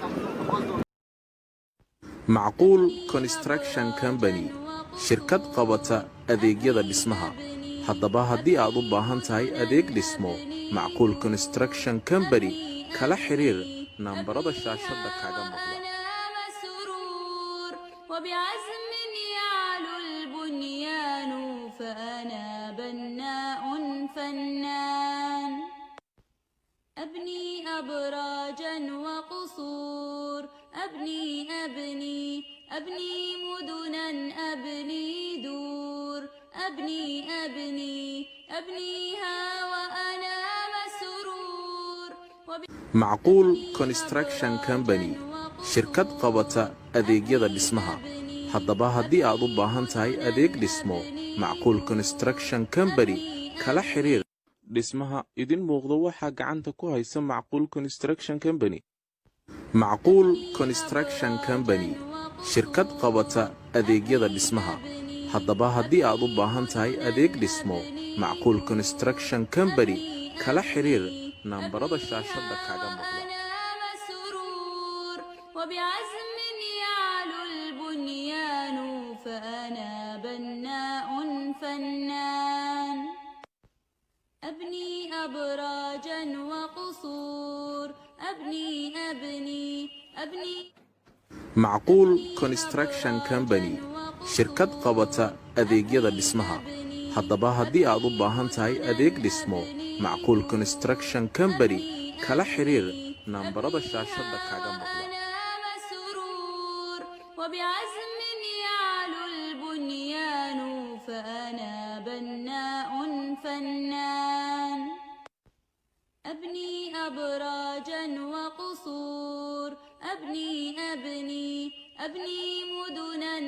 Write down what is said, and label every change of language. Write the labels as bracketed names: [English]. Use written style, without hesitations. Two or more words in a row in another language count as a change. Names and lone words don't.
[Somali] macquul construction company shirkad qabata adeegyada dhismaha haddaba haddii aad u baahan tahay adeeg dhismo macquul construction company kala xiriir nambarada shaashada kaaga muuqda [Arabic] وبعزم يعلو البنيان فأنا بناء فنان أبني أبراجا وقصور أبني مدنا أبني دور أبنيها وأنا مسرور [Somali] macquul construction company shirkad qabata adeegyada dhismaha haddaba haddii aad u baahan tahay adeeg dhismo macquul construction company kala xiriir dhismaha idin muuqdo waxaa gacanta ku haysa macquul construction company macquul construction company shirkad qabata adeegyada dhismaha haddaba haddii aad u baahan tahay adeeg dhismo macquul construction company kala xiriir nambarada shaashada kaaga muuqda [Arabic] وبعزم يعلو البنيان فأنا بناء فنان أبني أبراجا وقصور أبني [Somali] macquul construction company shirkad qabata adeegyada dhismaha haddaba haddii aad u baahan tahay adeeg dhismo macquul construction company kala xiriir nambarada shaashada kaaga muuqda [Arabic] وبعزم يعلو البنيان فأنا بناء فنان أبني أبراجا وقصور أبني مدنا